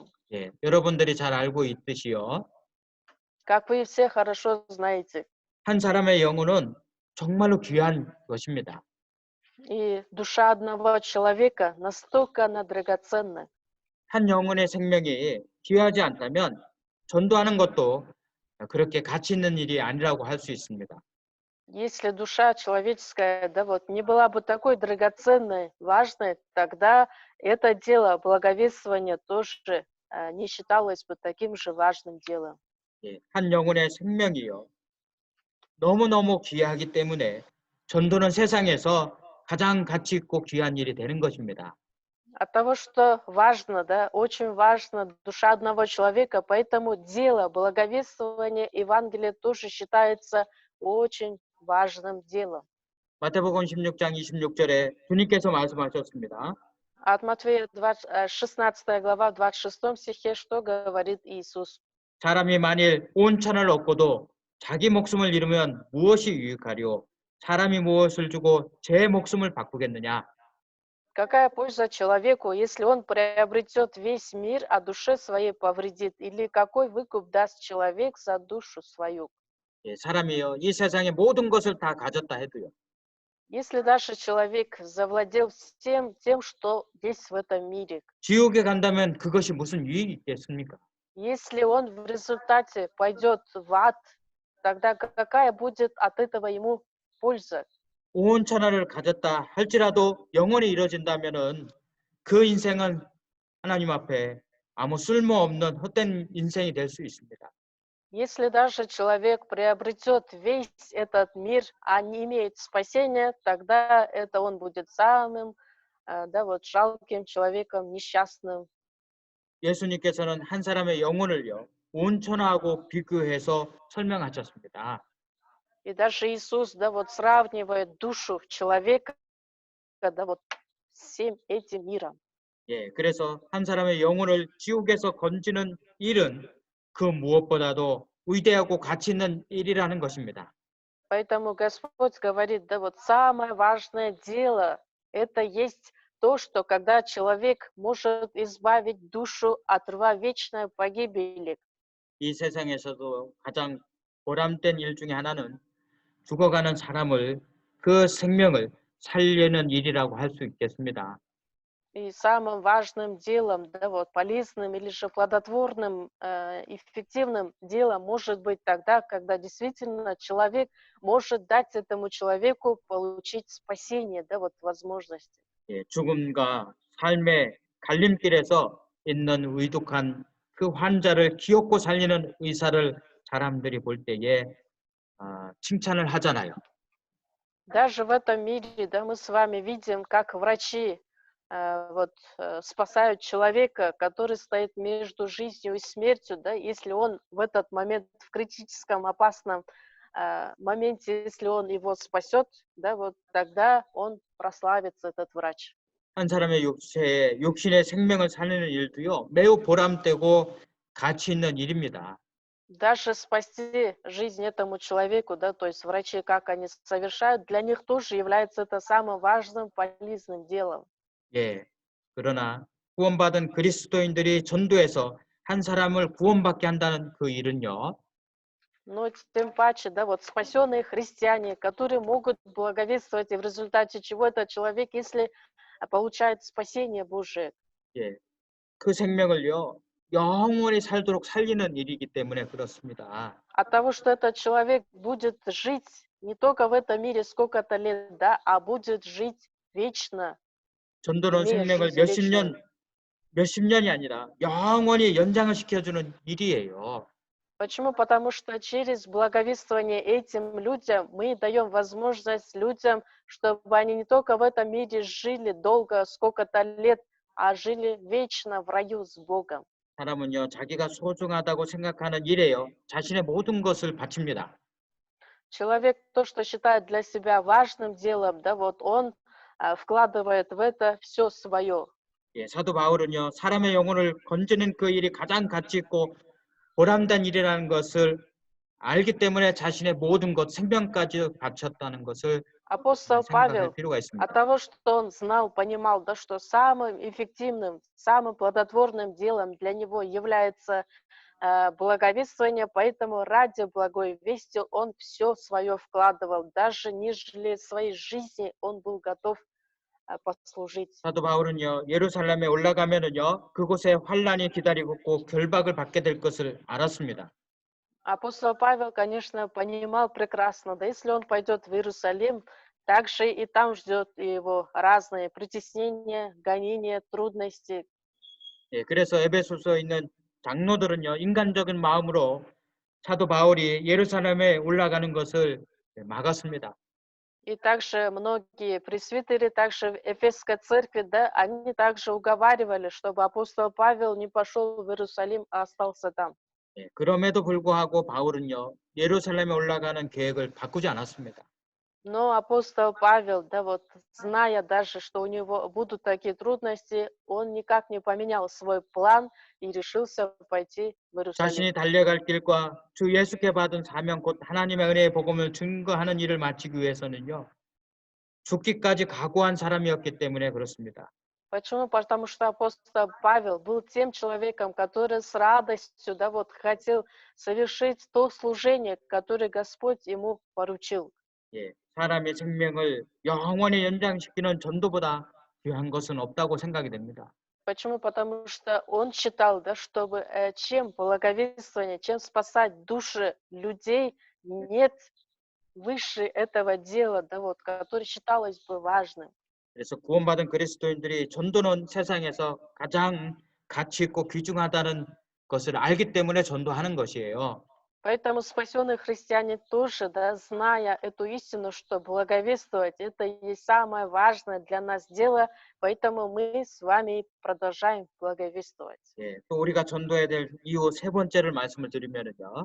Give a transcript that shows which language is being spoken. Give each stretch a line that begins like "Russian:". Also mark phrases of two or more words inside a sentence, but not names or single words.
Korean: 예, 여러분들이 잘 알고 있듯이요,
Russian: Как вы все хорошо знаете,
Korean: 한 사람의 영혼은 정말로 귀한 것입니다.
Russian: и душа одного человека настолько она драгоценна.
Korean: 한 영혼의 생명이 귀하지 않다면 전도하는 것도 그렇게 가치 있는 일이 아니라고 할 수 있습니다.
Russian: Если душа человеческая, да, вот, не была бы такой драгоценной, важной, тогда это дело благовествования тоже не считалось бы таким же важным делом.
Korean: 예, 한 영혼의 생명이요, 너무너무 귀하기 때문에 전도는 세상에서 가장 가치 있고 귀한 일이 되는 것입니다.
Russian: От того, что важно, да, очень важно душа одного человека, поэтому дело благовествования Евангелия тоже считается очень важным делом.
Korean: 마태복음 16장 26절에 주님께서 말씀하셨습니다.
Russian: От Матфея 16 глава, в 26 стихе, что говорит Иисус?
Korean: 사람이 만일 온 천을 얻고도 자기 목숨을 잃으면 무엇이 유익하리요? 사람이 무엇을 주고 제 목숨을 바꾸겠느냐?
Russian: Какая польза человеку, если он приобретет весь мир, а душе своей повредит? Или какой выкуп даст человек за душу свою?
Korean: 예, 사람이요, 이 세상의 모든 것을 다 가졌다 해도요,
Russian: Если даже человек завладел всем тем, что есть в этом мире,
Korean: 지옥에 간다면 그것이 무슨 유익이 있겠습니까?
Russian: если он в результате пойдет в ад, тогда какая будет от этого ему польза?
Korean: 온 천하를 가졌다 할지라도 영원히 이루어진다면은 그 인생은 하나님 앞에 아무 쓸모없는 헛된 인생이 될 수 있습니다.
Russian: Если даже человек приобретет весь этот мир, а не имеет спасения, тогда это он будет самым, да, вот жалким человеком, несчастным.
Korean: 예수님께서는 한 사람의 영혼을요, 온 천하하고 비교해서 설명하셨습니다.
Russian: И даже Иисус, да, вот сравнивает душу человека, да, вот с всем этим миром.
Korean: 예, 그래서 한 사람의 영혼을 지옥에서 건지는 일은 그 무엇보다도 위대하고 가치 있는 일이라는 것입니다.
Russian: Поэтому Господь говорит, да, вот самое важное дело, это есть то, что когда человек может избавить душу от рва вечной погибели.
Korean: 이 세상에서도 가장 보람된 일 중에 하나는 죽어가는 사람을 그 생명을 살리는 일이라고 할 수 있겠습니다.
Russian: И самым важным делом, да, вот полезным или же плодотворным, эффективным делом может быть тогда, когда действительно человек может дать этому человеку получить спасение, да, вот возможности.
Korean: 예, 죽음과 삶의 갈림길에서 있는 위독한 그 환자를 기어코 살리는 의사를 사람들이 볼 때에 칭찬을 하잖아요.
Russian: Даже в этом мире, да, мы с вами видим, как врачи спасают человека, который стоит между жизнью и смертью, да, если он в этот момент, в критическом, опасном моменте, если он его спасет, да, вот тогда он прославится, этот врач.
Korean: 한 사람의 육신의 생명을 살리는 일도요, 매우 보람되고 가치 있는 일입니다.
Russian: Даже спасти жизнь этому человеку, да, то есть врачи, как они совершают, для них тоже является это самым важным, полезным делом.
Korean: 예. 그러나 구원받은 그리스도인들이 전도해서 한 사람을 구원받게 한다는 그 일은요.
Russian: Но тем паче, да, вот спасенные христиане, которые могут благовествовать, и в результате чего этот человек, если получает спасение Божие,
Korean: 예. 그 생명을요. 영원히 살도록 살리는 일이기 때문에 그렇습니다.
Russian: от того, что этот человек будет жить не только в этом мире сколько-то лет, да, а будет жить вечно,
Korean: 전도는
Russian: имея
Korean: 생명을
Russian: жизнь вечную.
Korean: 몇십 년이 아니라 영원히 연장을 시켜주는 일이에요.
Russian: Почему? Потому что через благовествование этим людям мы даем возможность людям, чтобы они не только в этом мире жили долго, сколько-то лет, а жили вечно в раю с Богом.
Korean: 사람은요, 자기가 소중하다고 생각하는 일에요, 자신의 모든 것을 바칩니다.
Russian: Человек то, что считает для себя важным делом, да, вот он вкладывает в это все свое.
Korean: 예, 사도 바울은요, 사람의 영혼을 건지는 그 일이 가장 가치 있고 보람된 일이라는 것을 알기 때문에 자신의 모든 것, 생명까지 바쳤다는 것을
Russian: Апостол
Korean: 생각할
Russian: Павел
Korean: 필요가
Russian: от
Korean: 있습니다.
Russian: того, что он знал, понимал, да, что самым эффективным, самым плодотворным делом для него является благовествование, поэтому ради благой вести он все свое вкладывал, даже нежели своей жизни он был готов послужить.
Korean: 사도 바울은요, 예루살렘에 올라가면은요, 그곳에 환란이 기다리고 꼭 결박을 받게 될 것을 알았습니다.
Russian: Апостол Павел, конечно, понимал прекрасно, да если он пойдет в Иерусалим, также и там ждет его разные притеснения, гонения, трудности.
Korean: 예, 그래서 에베소서에 있는 장로들은요, 인간적인 마음으로 사도 바울이 예루살렘에 올라가는 것을 막았습니다.
Russian: И также многие пресвитеры, также в Эфесской церкви, да, они также уговаривали, чтобы апостол Павел не пошел в Иерусалим, а остался там.
Korean: 예, 그럼에도 불구하고 바울은요, 예루살렘에 올라가는 계획을 바꾸지 않았습니다.
Russian: Но апостол Павел, да, вот зная даже, что у него будут такие трудности, он никак не поменял свой план и решился пойти в Иерусалим.
Korean: 자신이 달려갈 길과 주 예수께 받은 사명 곧 하나님의 은혜의 복음을 증거하는 일을 마치기 위해서는요. 죽기까지 각오한 사람이었기 때문에 그렇습니다.
Russian: Почему? Потому что апостол Павел был тем человеком, который с радостью, да, вот хотел совершить то служение, которое Господь ему поручил.
Korean: 예, 사람의 생명을 영원히 연장시키는 전도보다 귀한 것은 없다고 생각이 됩니다.
Russian: Почему? Потому что он считал, да, чтобы чем благовествование, чем спасать души людей, нет выше этого дела, да, вот, которое считалось бы важным.
Korean: 그래서 구원받은 그리스도인들이 전도는 세상에서 가장 가치 있고 귀중하다는 것을 알기 때문에 전도하는 것이에요.
Russian: Поэтому спасенные христиане тоже, да, зная эту истину, что благовествовать — это и есть самое важное для нас дело, поэтому мы с вами продолжаем благовествовать.
Korean: 예, 또 우리가 전도해야 될 이유 세 번째를 말씀을 드리면은요.